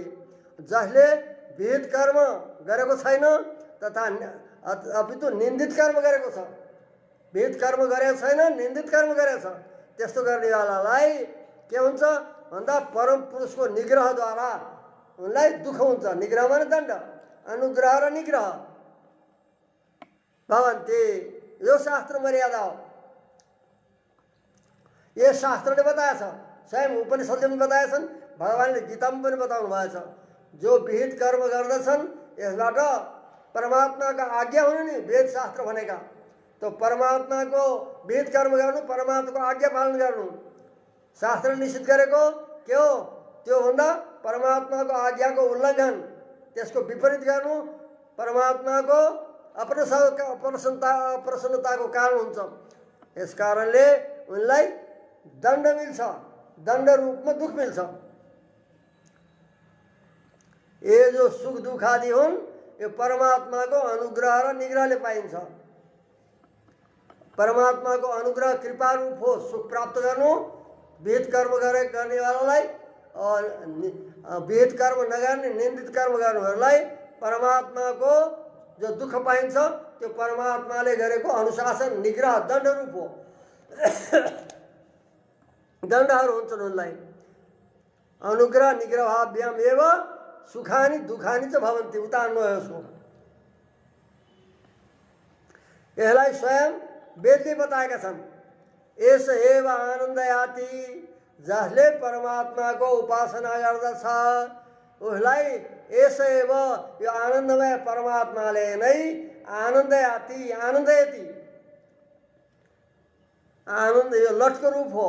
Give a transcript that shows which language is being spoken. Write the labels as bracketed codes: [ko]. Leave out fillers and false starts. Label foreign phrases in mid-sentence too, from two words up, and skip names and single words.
[ne] जसले विहित कर्म गरेको छैन तथा अपितु निन्दित कर्म गरेको छ, विहित कर्म गरेको छैन निन्दित कर्म गरेको छ, त्यस्तो गर्नेवालालाई के हुन्छ भन्दा परम पुरुषको निग्रहद्वारा उनलाई दुःख हुन्छ। निग्रह माने दण्ड, अनुग्रह र निग्रह भवन्ति। यो शास्त्र मर्यादा हो। ये शास्त्रले बताएछ, स्वयं उपनिषदले पनि बताएछन्, भगवानले गीतामा पनि बताउनु भएछ। जो विहित कर्म गर्दछन् यसबाट परमात्माका आज्ञा हुनु नि, वेद शास्त्र भनेका। तो परमात्माको विहित कर्म गर्नु, परमात्माको आज्ञा पालन गर्नु। शास्त्रले निषेध गरेको के हो? त्यो भन्दा परमात्माको आज्ञाको उल्लङ्घन, त्यसको विपरीत गर्नु परमात्माको अप्रसन्नताको कारण हुन्छ। यस कारणले उनलाई दण्ड मिल्छ, दण्ड रूपमा दुःख मिल्छ। ये जो सुख दुःख आदि हुन् यो परमात्माको अनुग्रह र निग्रहले पाइन्छ। परमात्माको अनुग्रह कृपा रूप हो सुख प्राप्त गर्नु विहित कर्म गर्नेवालालाई, और विहित कर्म नगर्ने निन्दित कर्म गर्नेहरूलाई परमात्माको जो दुःख पाइन्छ त्यो परमात्माले गरेको अनुशासन निग्रह दण्ड रूप हो। दण्डहरू हुन्छन् उनलाई। [sa] अनुग्रह निग्रहाभ्याम एव सुखानी दुखानी च भवन्ति, [ne] उता अन्वय हो। यसलाई स्वयं वेदले बताएका छन्। [sa] यस एव आनन्दयाति, [ne] जसले परमात्माको उपासना गर्दछ उसलाई [sa] यस एव, [ne] यो आनन्दमय परमात्माले नै [sa] आनन्दयाति, आनन्दयति, [ne] आनन्द यो लटको रूप हो।